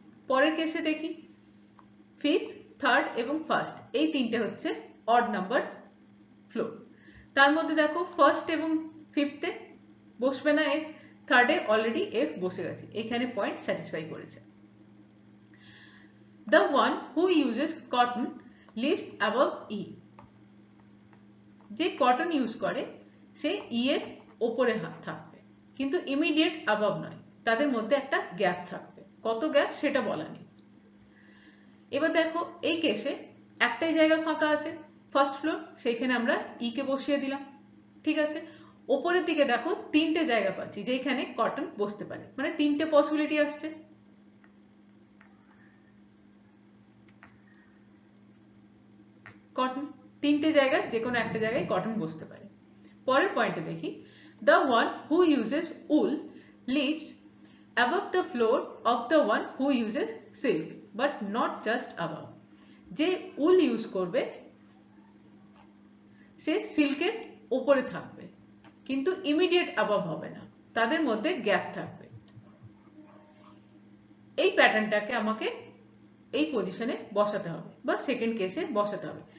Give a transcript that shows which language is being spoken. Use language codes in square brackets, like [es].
[bn] পরের কেসে দেখি 5th, 3rd এবং 1st, এই তিনটে হচ্ছে অড নাম্বার ফ্লোর। তার মধ্যে দেখো 1st এবং 5th এ বসবে না এফ, 3rd এ অলরেডি এফ বসে গেছে, এখানে পয়েন্ট স্যাটিসফাই করেছে। [en] The one who uses cotton lives above E. [bn] যে কটন ইউজ করে সে ই এর ওপরে থাকবে, কিন্তু ইমিডিয়েট অ্যাবাভ নয়, তাদের মধ্যে একটা গ্যাপ থাকবে। কত গ্যাপ সেটা বলা নেই। এবার দেখো এই কেসে একটাই জায়গা ফাঁকা আছে, 1st ফ্লোর, সেইখানে আমরা ই কে বসিয়ে দিলাম, ঠিক আছে। ওপরের দিকে দেখো তিনটে জায়গা পাচ্ছি যেখানে কটন বসতে পারে, মানে তিনটে পসিবিলিটি আসছে। কটন তিনটে জায়গায় যে কোনো একটা জায়গায় কটন বসতে পারে। পরের পয়েন্টে দেখি, [en] the one who uses wool lives above the floor of the one who uses silk but not just above. [bn] যে উল ইউজ করবে সে সিল্কের ওপরে থাকবে, কিন্তু ইমিডিয়েট অ্যাবাভ হবে না, তাদের মধ্যে গ্যাপ থাকবে। এই প্যাটার্নটাকে আমাকে এই পজিশনে বসাতে হবে বা সেকেন্ড কেসে বসাতে হবে।